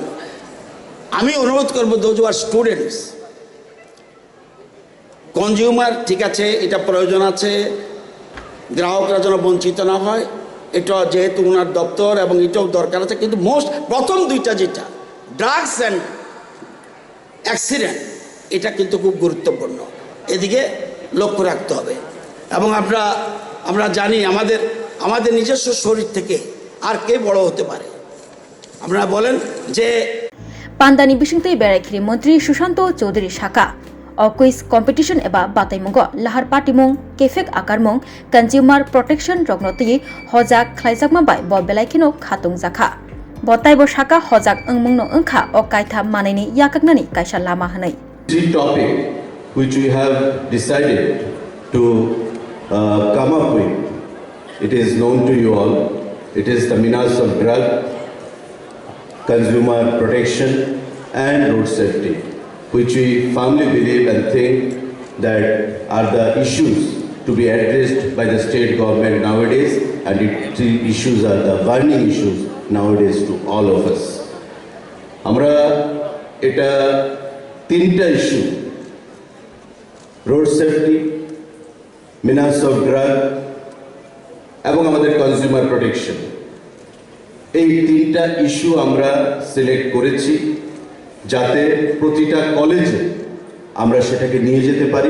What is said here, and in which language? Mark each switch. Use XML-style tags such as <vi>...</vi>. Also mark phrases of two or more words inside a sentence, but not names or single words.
<bn>আমি অনুরোধ করবো</bn> <en>those are students,</en> <bn>কনজিউমার ঠিক আছে, এটা প্রয়োজন আছে, গ্রাহকরা যেন বঞ্চিত না হয়, এটা যেহেতু ওনার দপ্তর এবং এটাও দরকার আছে, কিন্তু প্রথম দুইটা যেটা</bn> <en>drugs and accident,</en> <bn>এটা কিন্তু খুব গুরুত্বপূর্ণ, এদিকে লক্ষ্য রাখতে হবে। এবং আমরা জানি আমাদের নিজস্ব শরীর থেকে আর কে বড় হতে পারে? আপনারা বলেন যে</bn> <trp>পান্দানি বিশিংতই বেড়াইখিরি মন্ত্রী সুশান্ত চৌধুরী শাখা</trp> <en>quiz competition</en> <trp>एबा बाताइमुंग लाहार पार्टीमुंग केफेक आकारमुंग</trp> <en>consumer protection</en> <trp>रगनति हजाक ख्लाइजाकमा बाय ब बेलाइखिनो खातुं जाखा बताइबो शाखा हजाक अंगमुंगनो अंखा अ कायथा मानायनि याकाकनानि कायसा लामा हनै।</trp> <en>The topic which we have decided to come up with, it is known to you all. It is the menace of drug, consumer protection and road safety, which we firmly believe and think that are the issues to be addressed by the state government nowadays, and the issues are the burning issues nowadays to all of us.</en> <bn>আমরা এটা তিনটা ইস্যু,</bn> <en>road safety, menace of drug</en> <bn>এবং আমাদের</bn> <en>consumer protection,</en> <bn>এই তিনটা ইস্যু আমরা সিলেক্ট করেছি যাতে প্রতিটা কলেজে আমরা সেটাকে নিয়ে যেতে পারি।</bn>